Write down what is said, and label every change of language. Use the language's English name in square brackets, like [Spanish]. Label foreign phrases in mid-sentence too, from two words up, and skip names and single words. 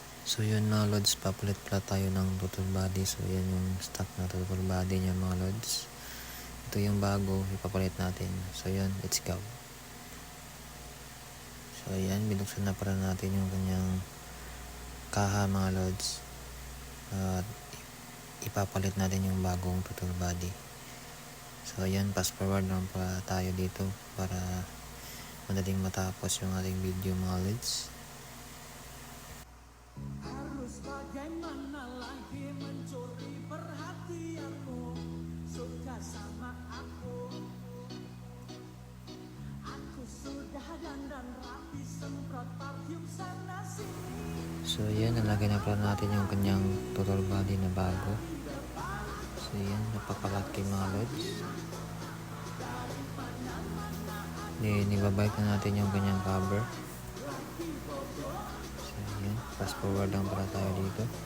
[Filipino] So yun mga lods, papalit pala tayo ng [English] total body. [Filipino] So yan yung stock na [English] total body [Filipino] niya mga lods. Ito yung bago, ipapalit natin. So yun, [English] let's go. [Filipino] So yan, binuksan na para natin yung kanyang kaha mga lods. At ipapalit natin yung bagong [English] total body. [Filipino] So yan, [English] fast forward [Filipino] lang pa tayo dito para madaling matapos yung ating video mga lods. [Indonesian] Harus bagaimana lagi mencuri perhatianmu, suka sama aku sudah dandan rapi semprot parfum sana sini. [Filipino] So yan, nalagay na pala natin yung kanyang [English] total body [Filipino] na bago. So yan, napakalaki mga lods. Nibabike na natin yung kanyang cover. So yan, [English] fast forward [Filipino] lang pala tayo dito.